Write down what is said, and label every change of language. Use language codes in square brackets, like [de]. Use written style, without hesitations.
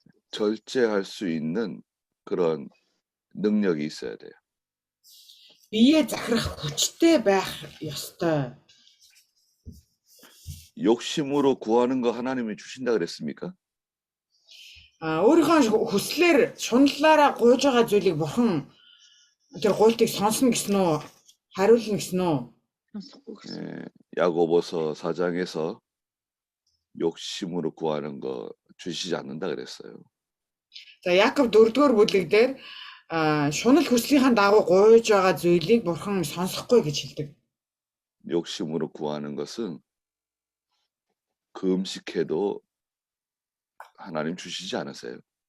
[ko] 절제할 수 있는 그런 능력이 있어야 돼요. [mn] Биеэ захирах хүчтэй байх ёстой. [ko] 욕심으로 구하는 거 하나님이 주신다 그랬습니까? [mn] Өөрийнхөө хүслээр шуналлаараа гуйж байгаа зүйлийг бурхан тэр гуйлтыг сонсно гэсэн үү? Хариулна гэсэн үү? Сонсохгүй гэсэн. [ko] 야고보서 4장에서 욕심으로 구하는 거 주시지 않는다 그랬어요. [mn] За Яков 4-р бүлэг дээр шунал хүслийнхэн дагуу гуйж байгаа зүйлийг бурхан сонсохгүй гэж хэлдэг. [ko] 욕심으로 구하는 것은 금식해도 하나님 주시지 않으세요.